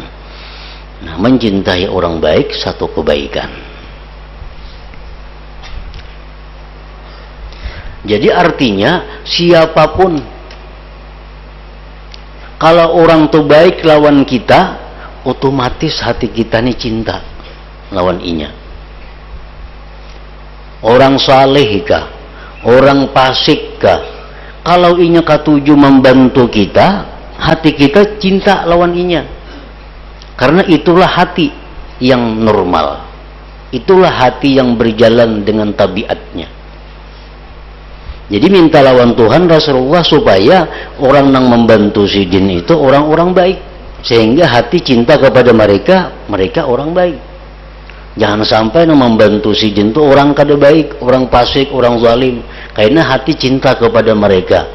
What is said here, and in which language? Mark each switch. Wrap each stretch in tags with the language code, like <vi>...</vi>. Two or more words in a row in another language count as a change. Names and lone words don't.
<id>Nah, mencintai orang baik satu kebaikan.</id> <bjn>Jadi artinya siapapun, kalau orang tuh baik lawan kita, otomatis hati kita nih cinta lawan inya. Orang saleh kah, orang fasik kah, kalau inya katuju membantu kita, hati kita cinta lawan inya.</bjn> <id>Karena itulah hati yang normal, itulah hati yang berjalan dengan tabiatnya. Jadi minta lawan Tuhan Rasulullah supaya orang yang membantu Sidin itu orang-orang baik, sehingga hati cinta kepada mereka, mereka orang baik. Jangan sampai yang membantu Sidin itu orang kada baik, orang fasik, orang zalim, karena hati cinta kepada mereka.</id>